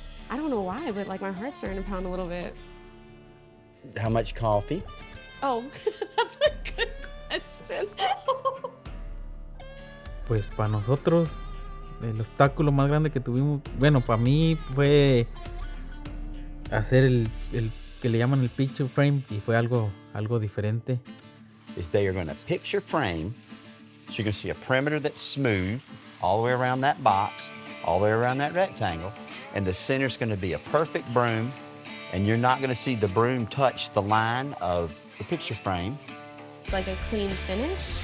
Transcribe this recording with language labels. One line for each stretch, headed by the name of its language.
English: I don't know why, but like my heart's starting to pound a little bit. How much coffee? Oh, that's a good question.
Spanish: Pues para nosotros, el obstáculo más grande que tuvimos, bueno, para mí fue hacer el que le llaman el picture frame y fue algo diferente.
English: Is they are going to picture frame. So you're going to see a perimeter that's smooth all the way around that box, all the way around that rectangle, and the center's going to be a perfect broom, and you're not going to see the broom touch the line of the picture frame. It's like a clean finish.